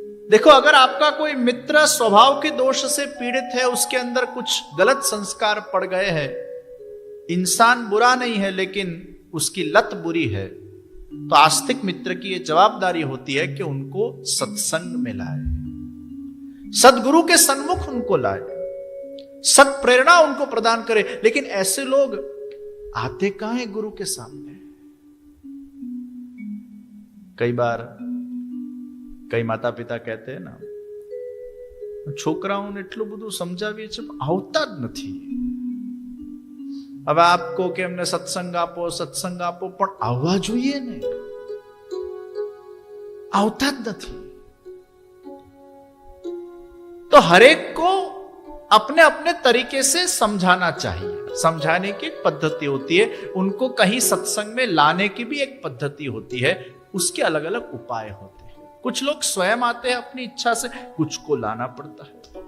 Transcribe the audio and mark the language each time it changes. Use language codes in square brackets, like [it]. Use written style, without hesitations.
[hi] देखो, अगर आपका कोई मित्र स्वभाव के दोष से पीड़ित है, उसके अंदर कुछ गलत संस्कार पड़ गए हैं, इंसान बुरा नहीं है लेकिन उसकी लत बुरी है, तो आस्तिक मित्र की यह जवाबदारी होती है कि उनको सत्संग में लाए, सदगुरु के सन्मुख उनको लाए, सत प्रेरणा उनको प्रदान करे। लेकिन ऐसे लोग आते कहां हैं गुरु के सामने? कई बार कई माता पिता कहते हैं ना, [gu] છોકરાઓને એટલું બધું સમજાવીએ છે આવતા જ નથી। હવે આપકો કે એમને સત્સંગ આપો પણ આવવા જોઈએ ને, આવતા જ નથી। [hi] तो हरेक को अपने अपने तरीके से समझाना चाहिए। समझाने की एक पद्धति होती है, उनको कहीं सत्संग में लाने की भी एक पद्धति होती है, उसके अलग अलग उपाय होते हैं। कुछ लोग स्वयं आते हैं अपनी इच्छा से, कुछ को लाना पड़ता है।